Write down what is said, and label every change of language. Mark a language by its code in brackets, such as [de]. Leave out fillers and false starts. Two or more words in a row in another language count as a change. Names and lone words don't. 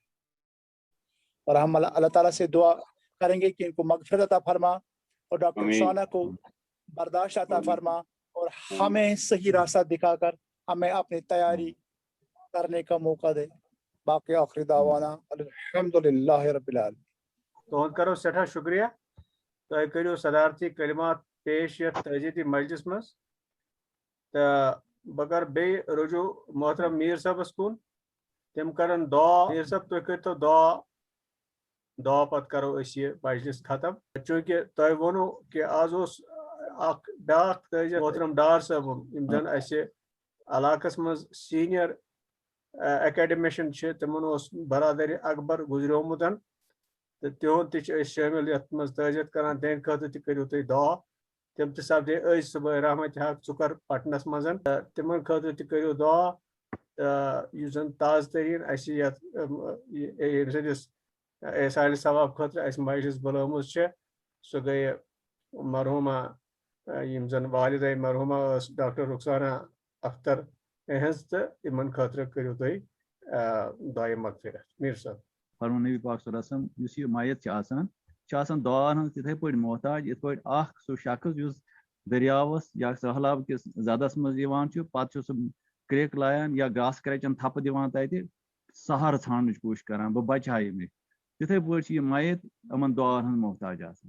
[ur] اور ہم اللہ تعالیٰ سے دعا کریں گے کہ ان کو مغفرت عطا فرما اور ڈاکٹر رخسانہ کو برداشت عطا فرما، اور ہمیں صحیح راستہ دکھا کر ہمیں اپنی تیاری کرنے کا موقع دے. باقی آخری [ar] دعوانا الحمدللہ رب العالمین. [ks] تہد کرو سٹھا شکریہ. تہ کرو صدارتی کلمات پیش یتھ تعزیتی مجلس مز. تو بہ کر بی رجوع محترم میر صاحبس کن، تم کرن دعا. میر صاحب تھی کرتو دعا پتہ کرو اس یہ مجلس ختم. چونکہ تہ ونو کہ آز اخ بیاکھ تعزیت محترم ڈار صاحب یم زن اس علاقس مز [en] senior academician [ks] تمن برادری اکبر گزریومت، تو تہد تہ شامل یتھ مز تعزیت کران. تہند خاطر تہ کرو تھی دعا. تم تہ سپدے أزۍ صبح رحمت حق ژُکر پٹنس مز، تمن خاطر تہ کرو دعا. یُس زن تازٕ ترین اس یتھ سندس سالِ ثواب خاطر اس مجلس بلٲمٕژ چھےٚ، سۄ گٔیہِ مرحوٗمہ یم زن والدہ مرحوٗمہ ٲس ڈاکٹر رخسانہ اختر اہز تو یمن خاطر کٔرِو تُہۍ دعائے مغفرت. میر صٲب. فرمون نبی پاک [ar] صلی اللہ علیہ وسلم [ks] یُس یہِ میت چھِ آسان دعاہن ہٕنٛز تِتھٕے پٲٹھۍ محتاج یِتھ پٲٹھۍ اکھ سُہ شخص یُس دٔریاوس یا سہلاب کِس زدس منٛز یِوان چھُ پتہٕ چھُ سُہ کرٛیٚک لایان یا گاسہٕ کرٛچٮ۪ن تھپہٕ دِوان تتہِ سہارٕ ژھانڈنٕچ کوٗشش کران بہٕ بچہٕ ہا یہِ تِتھٕے پٲٹھۍ چھِ یہِ میت یِمن دعاہن ہٕنٛز محتاج آسان.